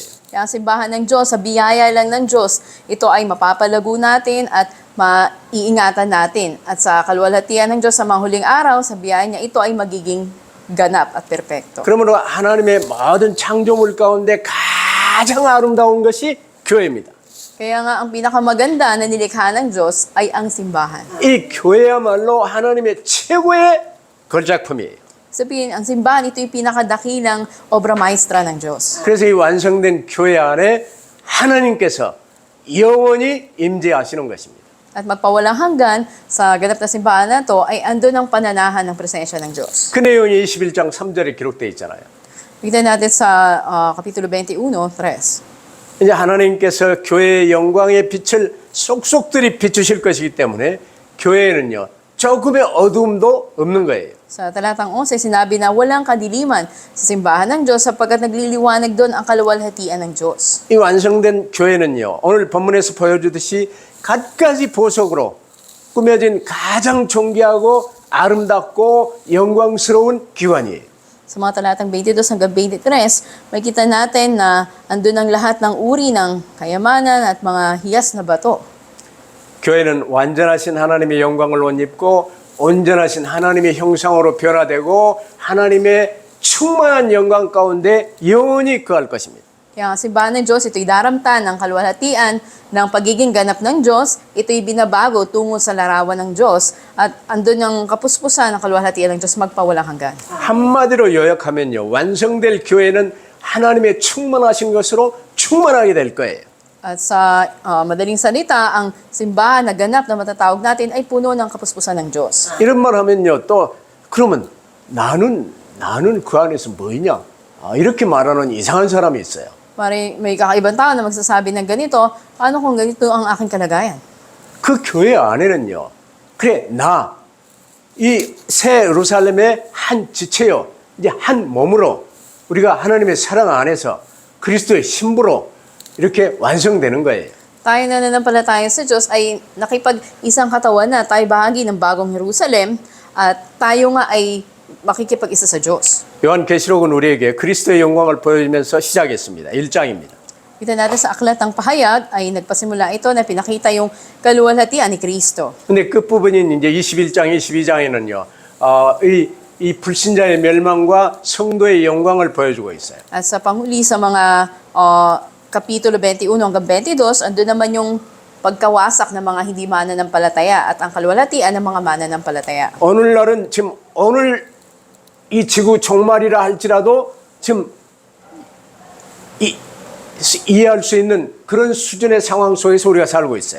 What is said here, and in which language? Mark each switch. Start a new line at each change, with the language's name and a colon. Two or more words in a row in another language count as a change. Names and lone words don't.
Filipino: Kaya ang simbahan ng Diyos, sa biyaya lang ng Diyos, ito ay mapapalago natin at maiingatan natin. At sa kaluwalhatian ng Diyos sa mga huling araw, sa biyaya niya, ito ay magiging ganap at perpekto.
Korean: 그러므로 하나님의 모든 창조물 가운데 가장 아름다운 것이 교회입니다.
Filipino: Kaya nga, ang pinakamaganda na nilikha ng Diyos ay ang simbahan.
Korean: 이 교회야말로 하나님의 최고의 걸작품이에요.
Filipino: Sabihin, ang simbahan, ito yung pinakadakilang obra maestra ng Diyos.
Korean: 그래서 이 완성된 교회 안에 하나님께서 영원히 임재하시는 것입니다.
Filipino: At magpawalang hanggan sa ganap na simbahan na to ay andun ang pananahan ng presensya ng Diyos.
Korean: 그 내용이 21장 3절에 기록되어 있잖아요.
Filipino: Tignan natin sa Kapitulo 21:3.
Korean: 이제 하나님께서 교회의 영광의 빛을 쏙쏙들이 비추실 것이기 때문에 교회에는요, 조금의 어두움도 없는 거예요.
Filipino: Sa talatang 11, sinabi na walang kadiliman sa simbahan ng Diyos sapagkat nagliliwanag doon ang kaluwalhatian ng Diyos.
Korean: 이 완성된 교회는요, 오늘 본문에서 보여주듯이 갖가지 보석으로 꾸며진 가장 존귀하고 아름답고 영광스러운 기관이에요.
Filipino: Sa mga talatang 22 hanggang 23, makita natin na andun ang lahat ng uri ng kayamanan at mga hiyas na bato.
Korean: 교회는 완전하신 하나님의 영광을 옷 입고 온전하신 하나님의 형상으로 변화되고 하나님의 충만한 영광 가운데 영원히 거할 것입니다.
Filipino: Kaya ang simbahan ng Diyos, ito'y daramtan ng kaluwalhatian ng pagiging ganap ng Diyos, ito'y binabago tungo sa larawan ng Diyos, at andun ang kapuspusan ng kaluwalhatian ng Diyos magpawalang hanggan.
Korean: 한마디로 요약하면요, 완성될 교회는 하나님의 충만하신 것으로 충만하게 될 거예요.
Filipino: At sa madaling salita, ang simbahan na ganap na matatawag natin ay puno ng kapuspusan ng Diyos.
Korean: 이런 말 하면요, 또 그러면 나는 그 안에서 뭐냐? 이렇게 말하는 이상한 사람이 있어요.
Filipino: May kakaibang tao na magsasabi ng ganito, paano kung ganito ang aking kalagayan?
Korean: 그 교회 안에는요, 그래, 이 새 예루살렘의 한 지체요, 이제 한 몸으로 우리가 하나님의 사랑 안에서 그리스도의 신부로 이렇게 완성되는 거예요.
Filipino: Tayo na nananampalataya sa Diyos ay nakipag-isang katawan na tayo bahagi ng bagong Jerusalem at tayo nga ay makikipag-isa sa Diyos.
Korean: 요한계시록은 우리에게 그리스도의 영광을 보여주면서 시작했습니다. 1장입니다.
Filipino: Kita natin sa aklat ng pahayag ay nagpasimula ito na pinakita yung kaluwalhatian ni Kristo.
Korean: 근데 끝부분인 이제 21장, 22장에는요, 이 불신자의 멸망과 성도의 영광을 보여주고 있어요.
Filipino: At sa panghuli sa mga Kapitulo 21 hanggang 22, andun naman yung pagkawasak ng mga hindi mananampalataya at ang kaluwalhatian ng mga mananampalataya.
Korean: 오늘날은 지금 오늘 이 지구 종말이라 할지라도 지금 이해할 수 있는 그런 수준의 상황 속에서 우리가 살고 있어요.